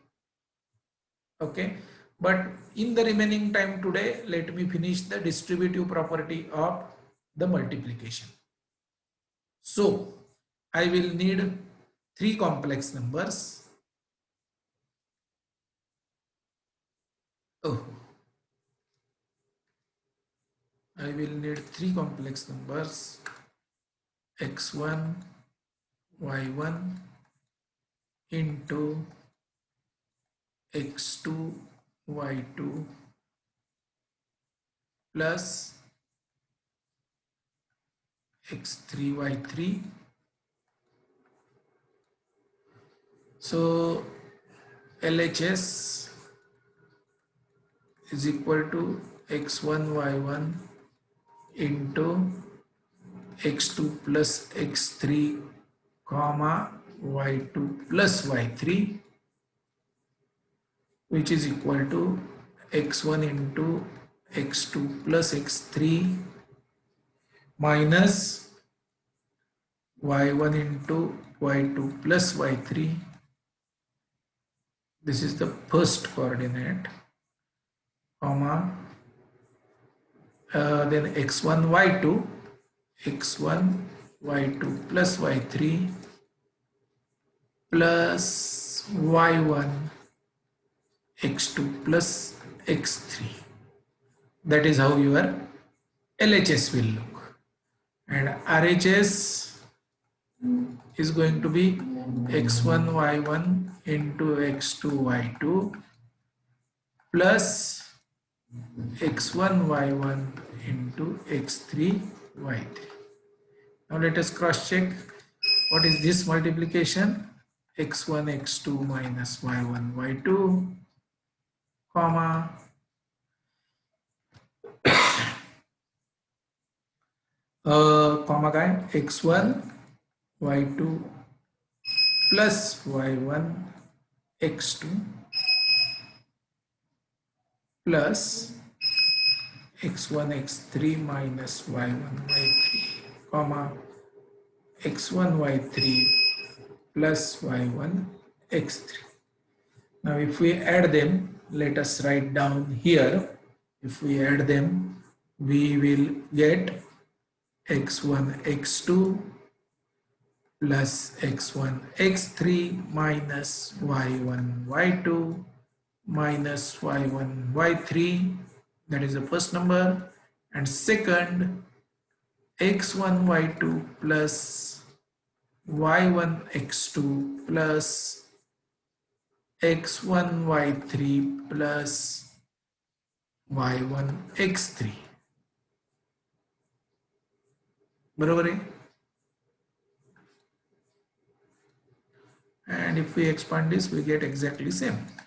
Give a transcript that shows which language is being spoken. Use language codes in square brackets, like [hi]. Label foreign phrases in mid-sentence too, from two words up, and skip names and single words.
[en] Okay, but in the remaining time today, let me finish the distributive property of the multiplication. So I will need three complex numbers. Oh, I will need three complex numbers, x1, y1 into x2, y2 plus x3, y3. So LHS is equal to x1, y1 into x2 plus x3 comma y2 plus y3, which is equal to x1 into x2 plus x3 minus y1 into y2 plus y3. This is the first coordinate, comma, then x1, y2, x1, y2 plus y3 plus y1, x2 plus x3. That is how your LHS will look. And RHS is going to be x1, y1 into x2, y2 plus x1, y1 into x3, y3. Now let us cross check. What is this multiplication? x1, x2 minus y1, y2, comma, comma काय? x1, y2 plus y1, x2 plus x1, x3 minus y1, y3, comma, x1, y3 plus y1, x3. Now if we add them, let us write down here. If we add them, we will get x1, x2 plus x1, x3 minus y1, y2 minus y1, y3. That is the first number. And second, x1, y2 plus y1, x2 plus x1, y3 plus y1, x3. [mr] बरोबर आहे? [en] And if we expand this, we get exactly same.